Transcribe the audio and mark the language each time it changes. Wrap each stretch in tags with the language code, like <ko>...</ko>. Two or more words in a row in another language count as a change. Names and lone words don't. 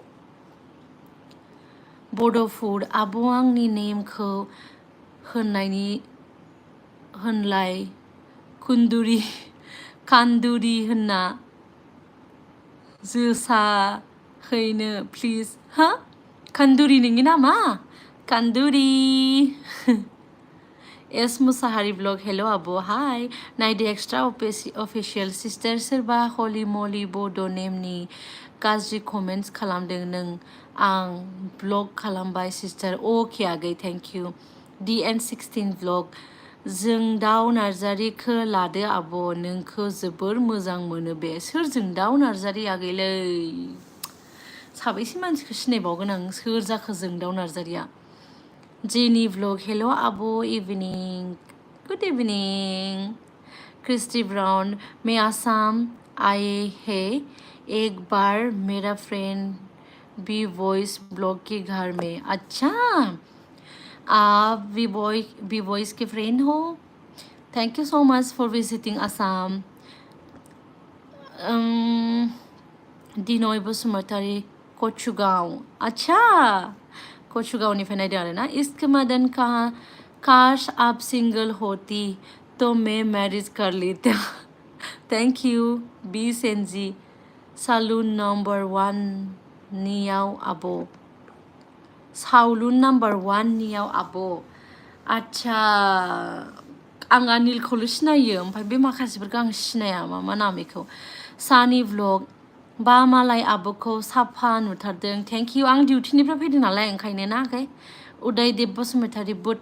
<brx>बड' फुड आब' आंनि नेमखौ होनलाय कान्दुरि होनना जोसाहैनो प्लिज हा कान्दुरि नोंनि नामा कान्दुरि एस मुसाहारि ब्लग हेल' आब' हाय नायदो</brx> <en>extra official sister</en> <brx>सोरबा हलि मलि बड' नेमनि गाज्रि कमेन्ट्स खालामदों नों आं ब्लग खालामबाय सिस्टार अके आगै</brx> <en>thank you</en> <brx>DN16 ब्लग जोंदाव नार्जारिखौ लादो आब' नोंखौ जोबोर मोजां मोनो बे सोर जोंदाव नार्जारि आगैलै साबैसे मानसिखौ सिनायबावगोन आं सोर जाखो जोंदाव नार्जारिया जेनी व्लग हेलो आबो</brx> <en>evening good evening</en> <hi>क्रिस्टी ब्राउन मैं आसाम आए है एक बार मेरा फ्रेंड भी वॉइस ब्लॉग के घर में अच्छा आप भी वॉइस के फ्रेंड हो</hi> <en>thank you so much for visiting Assam</en> <brx>दिनय बसुमतारी कचुगांव अच्छा कचुगांवनिफ्राय नायदों आरो</brx> <hi>ना इसके मदन काश आप सिंगल होती तो मैं मैरिज कर लेता</hi> <en>thank you</en> <brx>बी सेनजी सालुन नम्बर 1 नियाव आबो सावलुन नम्बर 1 नियाव आबो अच्छा आं अनिलखौल' सिनायो ओमफ्राय बे माखासेफोरखौ आं सिनाया मा नाम बेखौ सानि व्लग बा मालाय आब'खौ साफा नुथारदों</brx> <en>thank you</en> <brx>आं डिउटिनिफ्राय फैदों नालाय ओंखायनो ना आगै उदयदेव बसुमतारी</brx>